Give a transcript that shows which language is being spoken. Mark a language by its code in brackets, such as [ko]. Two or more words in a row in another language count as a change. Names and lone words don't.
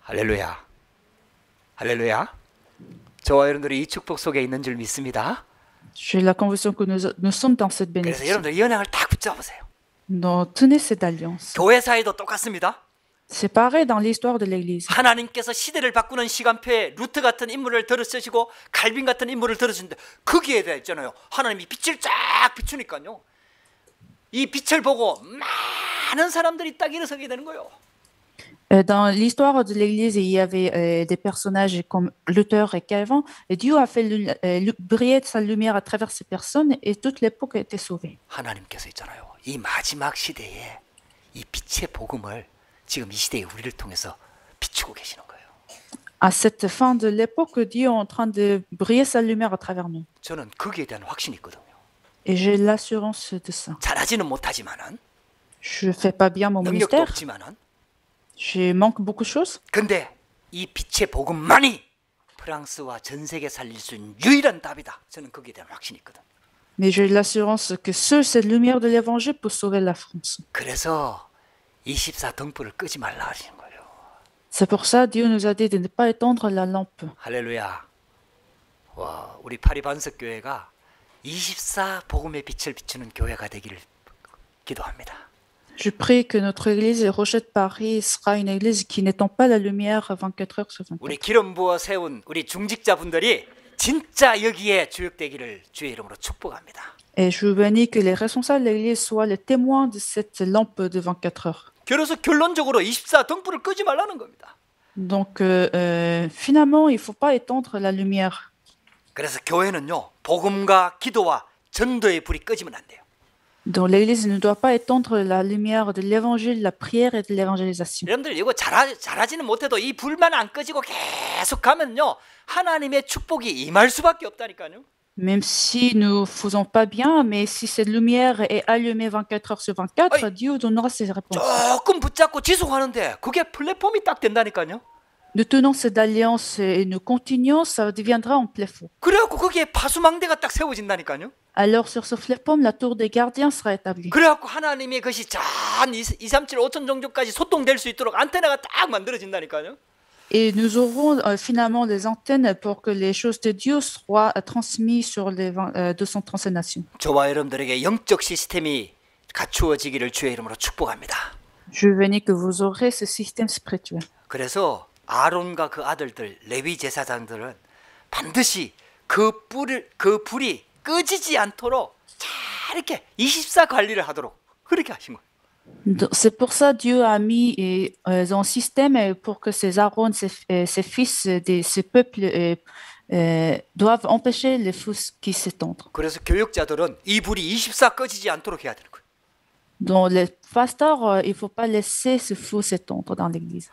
[ko] 할렐루야. 할렐루야. 저와 여러분들이 이 축복 속에 있는 줄 믿습니다. [fr] J'ai la conviction que nous sommes dans cette [ko] 그래서 [fr] bénédiction. [ko] 여러분들 이 언약을 딱 붙잡으세요. [fr] Donc, tenez cette alliance. [ko] 교회 사이도 똑같습니다. [fr] C'est pareil dans l'histoire de l'Église. [ko] 하나님께서 시대를 바꾸는 시간표에 루트 같은 인물을 들어 쓰시고 갈빈 같은 인물을 들어 쓰는데 거기에 대해 있잖아요. 하나님이 빛을 쫙 비추니까요. 이 빛을 보고 많은 사람들이 딱 일어서게 되는 거예요. [fr] Dans l'histoire de l'Église, il y avait des personnages comme Luther et Calvin, et Dieu a fait briller sa lumière à travers ces personnes, et toute l'époque a été sauvée. [ko] 하나님께서 있잖아요. 이 마지막 시대에 이 빛의 복음을 지금 이 시대에 우리를 통해서 비추고 계시는 거예요. [fr] À cette fin de l'époque, Dieu est en train de briller sa lumière à travers nous. [ko] 저는 거기에 대한 확신이 있거든요. [fr] Et j'ai l'assurance de ça. [ko] 잘하지는 못하지만은 [fr] Je ne fais pas bien mon [ko] 능력도 [fr] ministère, [ko] 없지만은 [fr] je manque beaucoup de choses, [ko] 근데 이 빛의 복음만이 프랑스와 전 세계 살릴 수 있는 유일한 답이다. 저는 거기에 대한 확신이 있거든. [fr] mais j'ai l'assurance que seule cette lumière de l'Évangile peut sauver la France. [ko] 그래서 24 등불을 끄지 말라 하시는 거예요. [fr] C'est pour ça Dieu nous a dit de ne pas éteindre la lampe. [ko] 할렐루야. 와, 우리 파리 반석 교회가 24 복음의 빛을 비추는 교회가 되기를 기도합니다. [fr] Je prie que notre église Rochette Paris sera une église qui n'étend pas la lumière 24 heures sur 24. [ko] 우리 기름 부어 세운 우리 중직자분들이 진짜 여기에 주역되기를 주의 이름으로 축복합니다. [fr] Et je vous bénis que les responsables de l'église soient les témoins de cette lampe de 24 heures. [ko] 그래서 결론적으로 24 등불을 끄지 말라는 겁니다. [fr] Donc, finalement, il ne faut pas étendre la lumière. [ko] 그래서 교회는요, 복음과 기도와 전도의 불이 꺼지면 안 돼요. [fr] Donc, l'église ne doit pas étendre la lumière de l'évangile, la prière et de l'évangélisation. [ko] 여러분들 이거 잘하지는 못해도 이 불만 안 꺼지고 계속 가면요, 하나님의 축복이 임할 수밖에 없다니까요. [fr] Même si nous ne faisons pas bien, mais si cette lumière est allumée 24 heures sur 24, Aïe. Dieu donnera ses réponses. [ko] 조금 붙잡고 지속하는데 그게 플랫폼이 딱 된다니까요. [fr] Nous tenons cette alliance et nous continuons, ça deviendra un pléfond. [ko] 그래갖고 거기에 파수망대가 딱 세워진다니까요. [fr] Alors sur ce pléfond, la tour des gardiens sera établie. [ko] 그래갖고 하나님의 것이 전 237, 5천 종족까지 소통될 수 있도록 안테나가 딱 만들어진다니까요. [fr] Et nous aurons finalement des antennes pour que les choses de Dieu soient transmises sur les 237 nations. [ko] 저와 여러분들에게 영적 시스템이 갖추어지기를 주의 이름으로 축복합니다. [fr] Je bénis que vous aurez ce système spirituel. [ko] 그래서 아론과 그 아들들 레위 제사장들은 반드시 그 불이 꺼지지 않도록 잘 이렇게 24 관리를 하도록 그렇게 하신 거예요. [fr] C'est pour ça Dieu a mis un système pour que ces Aaron, ces fils de ce peuple doivent empêcher les feux qui s'étendent. [ko] 그래서 교육자들은 이 불이 24 꺼지지 않도록 해야 되는 거예요. [fr] Donc les pasteurs, il faut pas laisser ce feu s'étendre dans l'église.